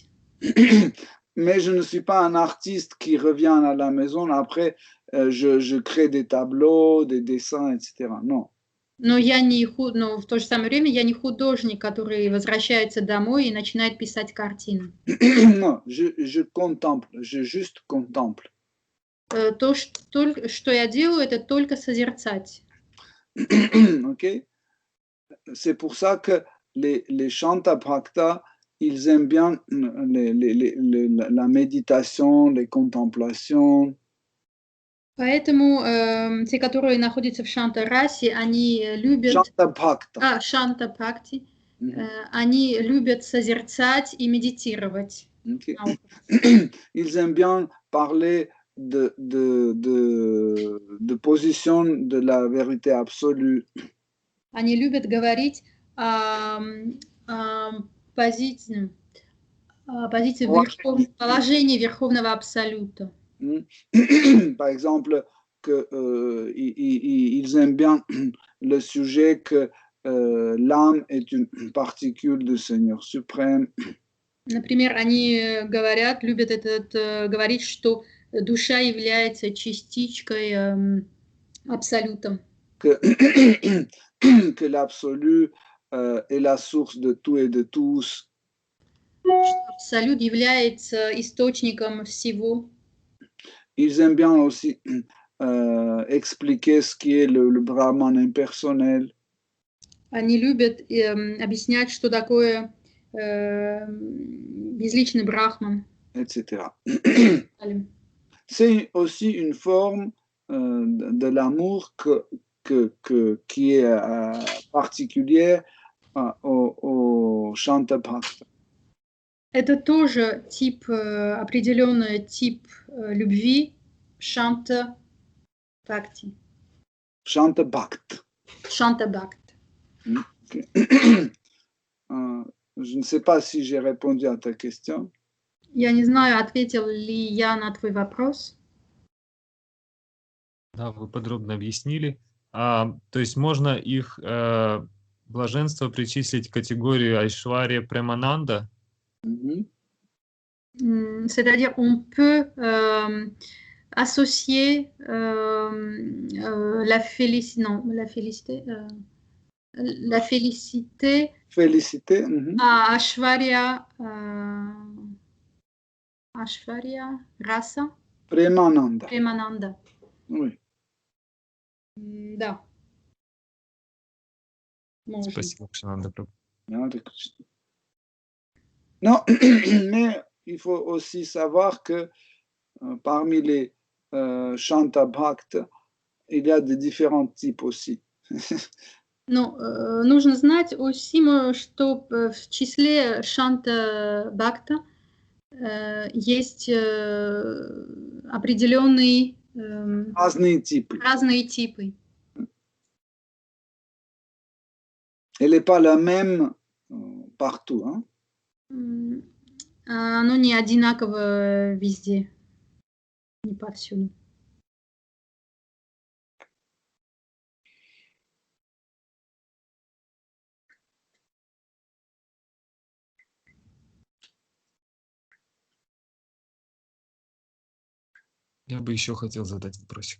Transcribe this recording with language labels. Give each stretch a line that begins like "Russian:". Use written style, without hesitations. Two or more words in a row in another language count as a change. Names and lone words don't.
French: Mais je ne suis pas un artiste qui revient à la maison, après je crée des tableaux, des dessins, etc. Non.
Russian: Но в то же самое время я не художник, который возвращается домой и начинает писать картины.
French: Non, je contemple, je juste contemple.
Russian: То, что я делаю, это только созерцать. Okay?
French: C'est pour ça que les Shanta Bhakta, ils aiment bien la méditation, les contemplations.
Russian: Поэтому те, которые находятся в Шанта-расе, они любят... Шанта-бхакта. Шанта-бхакти. Они любят созерцать и медитировать. Okay.
French: Ils aiment bien parler de position de la vérité absolue.
Russian: Они любят говорить о позиции, Позиция положение Верховного Абсолюта.
French: Par exemple, ils aiment bien le sujet que l'âme est une particule du Seigneur suprême.
Russian: Например, они любят говорить, что душа является частичкой Абсолюта.
French: Que l'absolu est la source de tout et de tous.
Russian: Абсолют является источником всего.
French: Ils aiment bien aussi expliquer ce qui est le Brahman impersonnel.
Russian: Они любят объяснять, что такое безличный Брахман.
French: Etc. C'est aussi une forme de l'amour qui est particulière au Shanta Bhakta.
Russian: Это тоже определенный тип любви Шанта Бхакти. Shanta Bhakta. Шанта Бхакти. Okay.
French: Je ne sais pas si j'ai répondu à ta question.
Russian: Я не знаю, ответил ли я на твой вопрос. Да, вы подробно объяснили. То есть можно их блаженство причислить к категории Айшвария Премананда?
French: C'est-à-dire, on peut associer la félicité à Ashvarya Rasa Premananda. Oui.
Russian: Да. Можно. Спасибо, Кшананда Прабху.
French: Non, mais il faut aussi savoir que parmi les Shanta Bhakta, il y a de différents types aussi.
Russian: Ну, нужно знать aussi, что в числе Шанта Бхакта есть определенные разные типы.
French: Elle n'est pas la même partout. Hein?
Russian: Оно не одинаково везде, не повсюду. Я бы еще хотел задать вопросик.